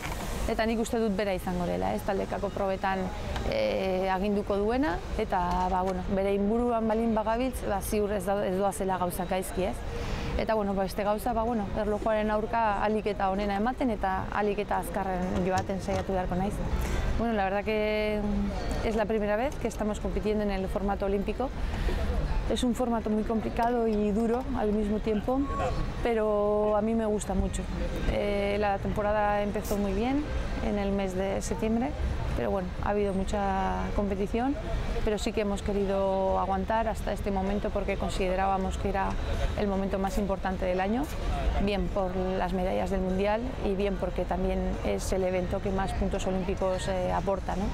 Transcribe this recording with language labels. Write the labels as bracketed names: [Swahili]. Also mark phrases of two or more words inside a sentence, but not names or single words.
[Basque] Eta nik uste dut bera izango dela, ez? Taldekako probetan aginduko duena, eta bere inburuan balin bagabiltz, ziur ez doazela gauzak gaizki, ez? Eta beste gauza, erlojuaren aurka ahalik eta onena ematen eta ahalik eta azkarren joaten saiatu beharko naiz. [Spanish] La verdad que es la primera vez que estamos compitiendo en el formato olímpico. Es un formato muy complicado y duro al mismo tiempo, pero a mí me gusta mucho. La temporada empezó muy bien en el mes de septiembre, pero ha habido mucha competición, pero sí que hemos querido aguantar hasta este momento porque considerábamos que era el momento más importante del año, bien por las medallas del Mundial y bien porque también es el evento que más puntos olímpicos aporta, ¿no?